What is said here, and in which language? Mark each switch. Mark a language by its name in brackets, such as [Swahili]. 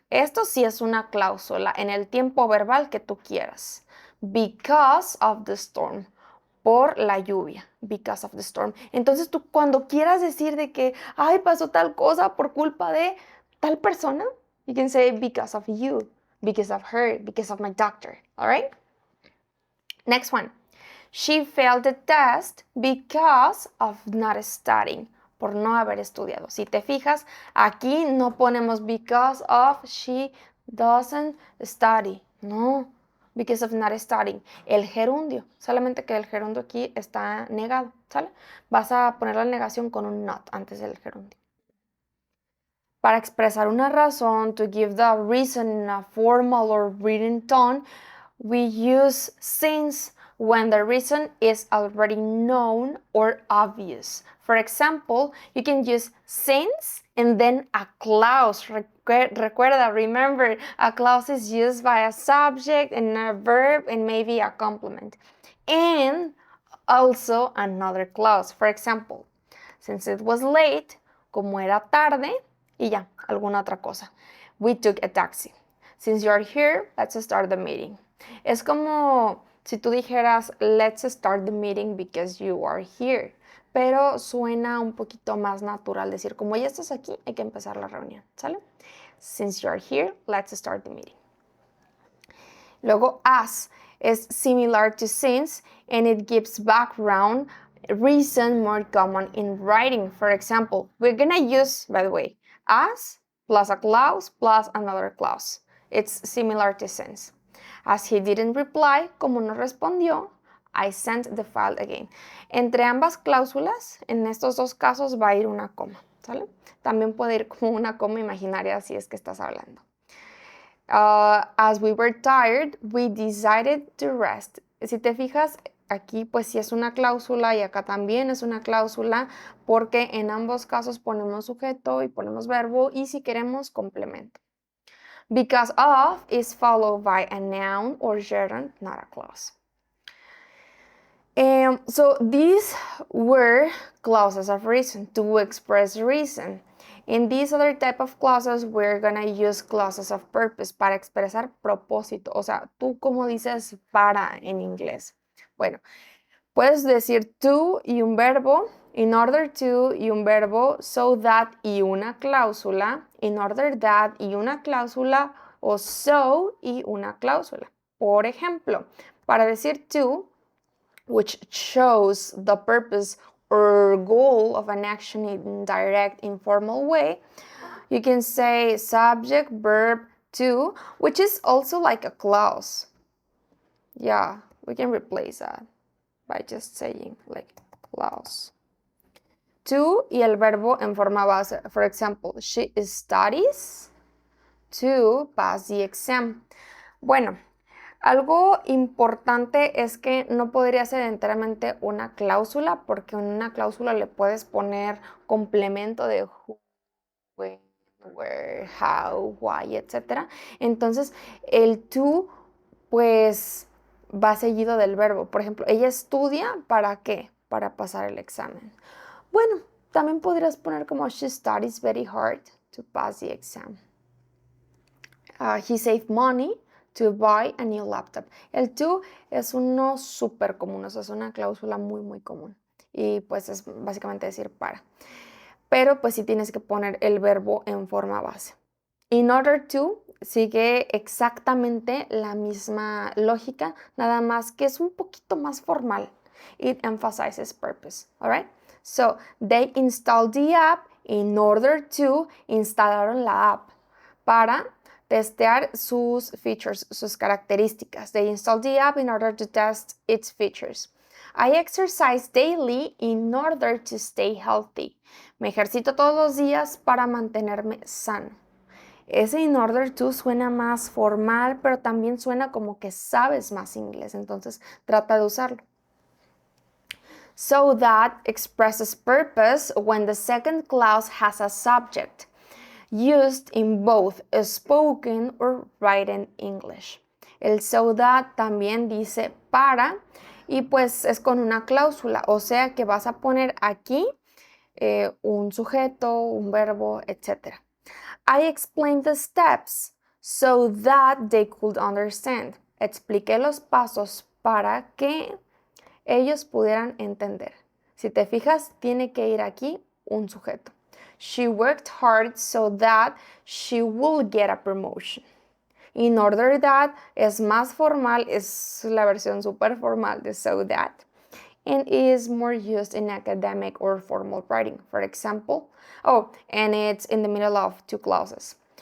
[Spanish] Esto sí es una cláusula en el tiempo verbal que tú quieras. [English] Because of the storm. [Spanish] Por la lluvia. [English] Because of the storm. [Spanish] Entonces tú cuando quieras decir de que, ay, pasó tal cosa por culpa de tal persona, [English] you can say because of you, because of her, because of my doctor, all right? Next one. She failed the test because of not studying. [Spanish] Por no haber estudiado. Si te fijas, aquí no ponemos [English] because of she doesn't study. No, because of not studying. [Spanish] El gerundio. Solamente que el gerundio aquí está negado. ¿Sale? Vas a poner la negación con un not antes del gerundio. Para expresar una razón, [English] to give the reason in a formal or written tone, we use since when the reason is already known or obvious. For example, you can use since and then a clause. Recuerda, remember, a clause is used by a subject and a verb and maybe a complement. And also another clause. For example, since it was late, [Spanish] como era tarde, y ya, alguna otra cosa. [English] We took a taxi. Since you're here, let's start the meeting. [Spanish] Es como si tú dijeras, [English] let's start the meeting because you are here. [Spanish] Pero suena un poquito más natural decir, como ya estás aquí, hay que empezar la reunión, ¿sale? [English] Since you're here, let's start the meeting. Luego, as is similar to since, and it gives background reason more common in writing. For example, we're gonna use, by the way, as plus a clause plus another clause. It's similar to since. As he didn't reply, [Spanish] como no respondió, [English] I sent the file again. [Spanish] Entre ambas cláusulas, en estos dos casos va a ir una coma, ¿sale? También puede ir como una coma imaginaria si es que estás hablando. [English] As we were tired, we decided to rest. [Spanish] Si te fijas, aquí pues sí es una cláusula y acá también es una cláusula porque en ambos casos ponemos sujeto y ponemos verbo y si queremos complemento. [English] Because of is followed by a noun or gerund, not a clause. So these were clauses of reason to express reason. In these other type of clauses, we're gonna use clauses of purpose [Spanish] para expresar propósito. O sea, tú como dices para en inglés. Bueno, puedes decir to y un verbo, in order to y un verbo, so that y una cláusula, in order that y una cláusula, o so y una cláusula. Por ejemplo, para decir [English] to, which shows the purpose or goal of an action in direct, informal way, you can say subject, verb, to, which is also like a clause. Yeah, we can replace that by just saying like clause. [Spanish] To y el verbo en forma base. [English] For example, she studies to pass the exam. [Spanish] Bueno, algo importante es que no podría ser enteramente una cláusula, porque en una cláusula le puedes poner complemento de who, when, where, how, why, etc. Entonces, el to, pues, va seguido del verbo. Por ejemplo, ella estudia, ¿para qué? Para pasar el examen. Bueno, también podrías poner como [English] she studies very hard to pass the exam. He saved money to buy a new laptop. [Spanish] El to es uno súper común, o sea, es una cláusula muy común. Y pues es básicamente decir para. Pero pues sí tienes que poner el verbo en forma base. In order to sigue exactamente la misma lógica, nada más que es un poquito más formal. [English] It emphasizes purpose, all right? So, they installed the app in order to, [Spanish] instalaron la app para testear sus features, sus características. [English] They installed the app in order to test its features. I exercise daily in order to stay healthy. [Spanish] Me ejercito todos los días para mantenerme sano. Ese in order to suena más formal, pero también suena como que sabes más inglés, entonces trata de usarlo. [English] So that expresses purpose when the second clause has a subject, used in both spoken or written English. [Spanish] El so that también dice para y pues es con una cláusula, o sea que vas a poner aquí un sujeto, un verbo, etc. [English] I explained the steps so that they could understand. [Spanish] Expliqué los pasos para que ellos pudieran entender. Si te fijas, tiene que ir aquí un sujeto. [English] She worked hard so that she will get a promotion. [Spanish] In order that es más formal, es la versión super formal de so that, [English] and is more used in academic or formal writing. For example, and it's in the middle of two clauses.